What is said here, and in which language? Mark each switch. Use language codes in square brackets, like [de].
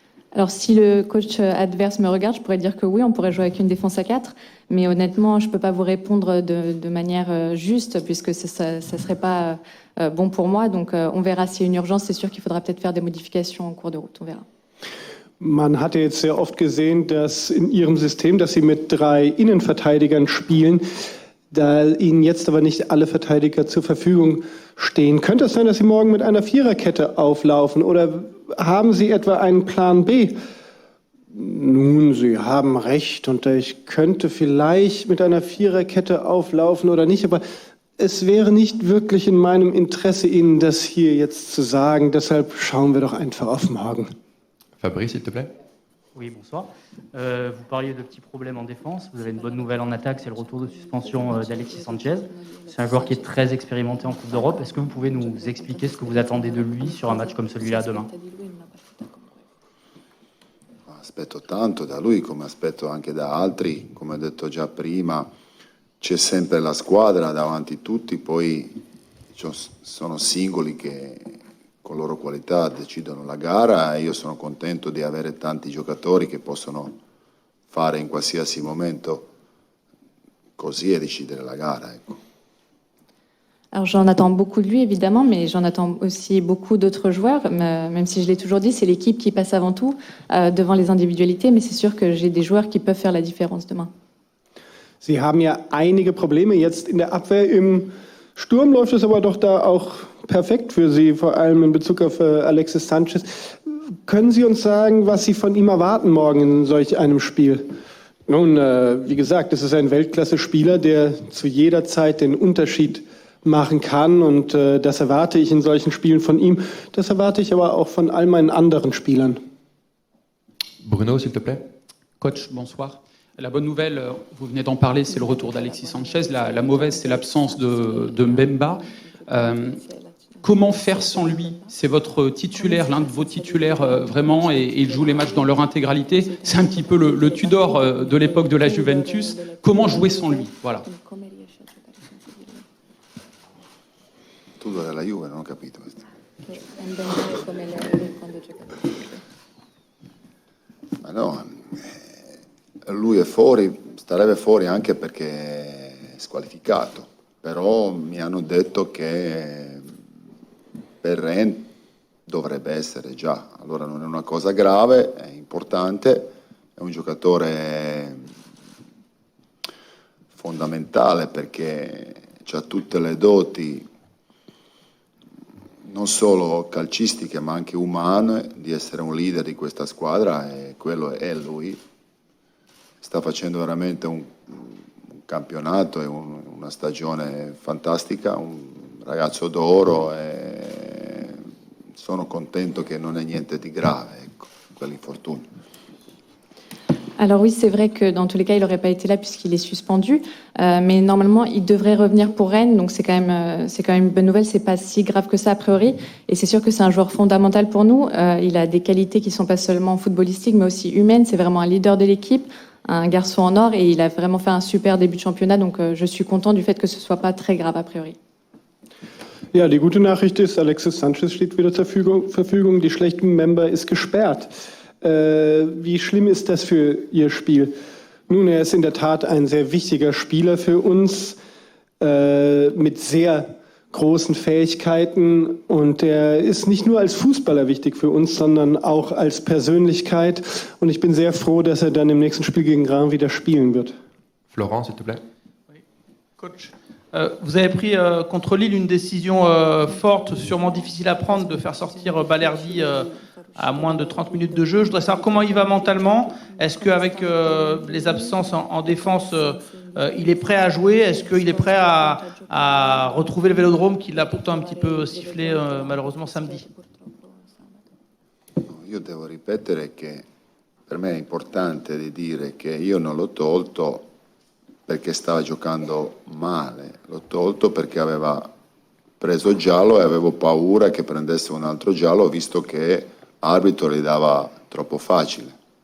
[fr] Alors si le coach adverse me regarde, je pourrais dire que oui, on pourrait jouer avec une défense à 4, mais honnêtement, je ne peux pas vous répondre de manière juste, puisque ça ne serait pas bon pour moi. Donc on verra s'il y a une urgence, c'est sûr qu'il faudra peut-être faire des modifications en cours de route, on verra. [de] Man hatte jetzt sehr oft gesehen, dass in Ihrem System, dass Sie mit 3 Innenverteidigern spielen, da Ihnen jetzt aber nicht alle Verteidiger zur Verfügung stehen. Könnte es sein, dass Sie morgen mit einer Viererkette auflaufen oder haben Sie etwa einen Plan B? Nun, Sie haben recht und ich könnte vielleicht mit einer Viererkette auflaufen oder nicht, aber es wäre nicht wirklich in meinem Interesse, Ihnen das hier jetzt zu sagen. Deshalb schauen wir doch einfach auf morgen. [fr] Fabrice, s'il te plaît. Oui, bonsoir. Vous parliez de petits problèmes en défense. Vous avez une bonne nouvelle en attaque, c'est le retour de suspension d'Alexis Sanchez. C'est un joueur qui est très expérimenté en Coupe d'Europe. Est-ce que vous pouvez nous expliquer ce que vous attendez de lui sur un match comme celui-là demain? [it] Aspetto tanto da lui, come aspetto anche da altri. Come ho detto già prima, c'è sempre la squadra davanti a tutti, poi sono singoli che con loro qualità decidono la gara e io sono contento di avere tanti giocatori che possono fare in qualsiasi momento così e decidere la gara. Ecco. [fr] Alors j'en attends beaucoup de lui évidemment, mais j'en attends aussi beaucoup d'autres joueurs. Même si je l'ai toujours dit, c'est l'équipe qui passe avant tout devant les individualités, mais c'est sûr que j'ai des joueurs qui peuvent faire la différence demain. [de] Sie haben ja einige Probleme jetzt in der Abwehr. Im Sturm läuft es aber doch da auch perfekt für Sie, vor allem in Bezug auf Alexis Sanchez. Können Sie uns sagen, was Sie von ihm erwarten morgen in solch einem Spiel? Nun, wie gesagt, es ist ein Weltklasse-Spieler, der zu jeder Zeit den Unterschied machen kann und das erwarte ich in solchen Spielen von ihm. Das erwarte ich aber auch von all meinen anderen Spielern. [fr] Bruno, s'il te plaît. Coach, bonsoir. La bonne nouvelle, vous venez d'en parler, c'est le retour d'Alexis Sanchez. La mauvaise, c'est l'absence de Mbemba. Comment faire sans lui? C'est votre titulaire, l'un de vos titulaires vraiment, et il joue les matchs dans leur intégralité. C'est un petit peu le Tudor de l'époque de la Juventus. Comment jouer sans lui? Voilà. [it] Tudor della Juve, non ho capito questo. Ma no, lui è fuori, starebbe fuori anche perché è squalificato, però mi hanno detto che per Rennes dovrebbe essere già, allora non è una cosa grave, è importante, è un giocatore fondamentale perché ha tutte le doti non solo calcistiche ma anche umane di essere un leader di questa squadra e quello è lui. Sta facendo veramente un campionato e una stagione fantastica, un ragazzo d'oro e sono contento che non è niente di grave, ecco, quell'infortunio. [fr] Alors oui, c'est vrai que dans tous les cas, il n'aurait pas été là puisqu'il est suspendu, mais normalement, il devrait revenir pour Rennes, donc c'est quand même une bonne nouvelle, c'est pas si grave que ça a priori, et c'est sûr que c'est un joueur fondamental pour nous. Il a des qualités qui sont pas seulement footballistiques, mais aussi humaines. C'est vraiment un leader de l'équipe, un garçon en or, et il a vraiment fait un super début de championnat, donc je suis content du fait que ce soit pas très grave a priori. [de] Ja, die gute Nachricht ist, Alexis Sanchez steht wieder zur Verfügung, die schlechte Member ist gesperrt. Wie schlimm ist das für Ihr Spiel? Nun, er ist in der Tat ein sehr wichtiger Spieler für uns, mit sehr großen Fähigkeiten und er ist nicht nur als Fußballer wichtig für uns, sondern auch als Persönlichkeit und ich bin sehr froh, dass er dann im nächsten Spiel gegen Reims wieder spielen wird. [fr] Florent, s'il te plaît. Oui. Coach, vous avez pris contre Lille une décision forte, sûrement difficile à prendre, de faire sortir Balerdi à moins de 30 minutes de jeu. Je voudrais savoir comment il va mentalement. Est-ce qu'avec les absences en défense, il est prêt à jouer? Est-ce qu'il est prêt à retrouver le vélodrome qu'il a pourtant un petit peu sifflé malheureusement samedi? [it] Io devo ripetere che per me è importante di dire che io non l'ho tolto perché stava giocando male, l'ho tolto perché aveva preso giallo e avevo paura che prendesse un altro giallo visto che l'arbitro gli dava troppo facile.